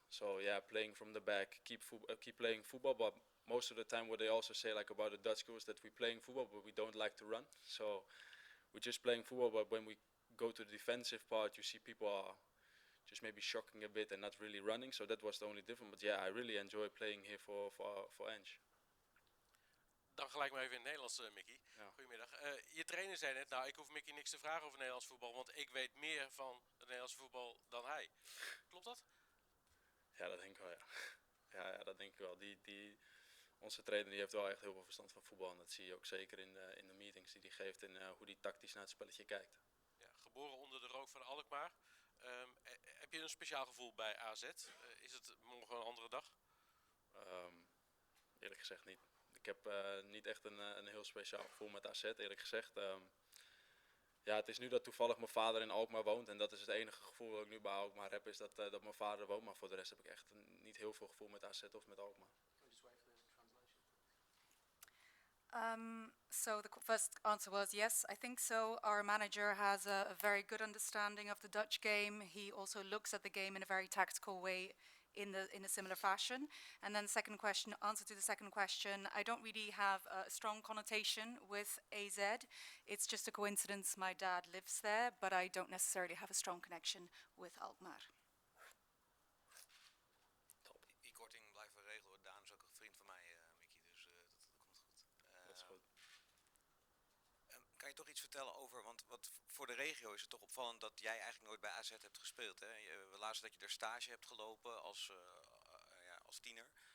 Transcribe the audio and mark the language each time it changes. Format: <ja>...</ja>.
<en>So yeah, playing from the back, keep playing football. But most of the time, what they also say like about the Dutch school is that we're playing football, but we don't like to run. So we're just playing football. But when we go to the defensive part, you see people are just maybe shocking a bit and not really running. So that was the only difference. But yeah, I really enjoy playing here for Ange.</en> <nl>Dan gelijk maar even in het Nederlands, Micky. Ja. Goedemiddag. Je trainer zei net, nou ik hoef Micky niks te vragen over Nederlands voetbal, want ik weet meer van het Nederlands voetbal dan hij. Klopt dat? Ja, dat denk ik wel, ja. Ja, dat denk ik wel. Onze trainer die heeft wel echt heel veel verstand van voetbal. En dat zie je ook zeker in de meetings die hij geeft en hoe hij tactisch naar het spelletje kijkt. Ja, geboren onder de rook van Alkmaar. Heb je een speciaal gevoel bij AZ? Is het morgen een andere dag? Eerlijk gezegd niet. Ik heb niet echt een heel speciaal gevoel met AZ, eerlijk gezegd. Ja, het is nu dat toevallig mijn vader in Alkmaar woont. En dat is het enige gevoel dat ik nu bij Alkmaar heb, is dat mijn vader woont. Maar voor de rest heb ik echt niet heel veel gevoel met AZ of met Alkmaar.</nl> <en>So the first answer was yes, I think so. Our manager has a very good understanding of the Dutch game. He also looks at the game in a very tactical way, in a similar fashion. And then answer to the second question, I don't really have a strong connotation with AZ. It's just a coincidence my dad lives there, but I don't necessarily have a strong connection with Alkmaar.</en> <nl>Die korting blijven regelen. Daan is ook een vriend van mij, Micky, dus dat komt goed. Dat is goed. Kan je toch iets vertellen over, want wat voor de regio is het toch opvallend dat jij eigenlijk nooit bij AZ hebt gespeeld. Hè? We lazen dat je er stage hebt gelopen als tiener.</nl>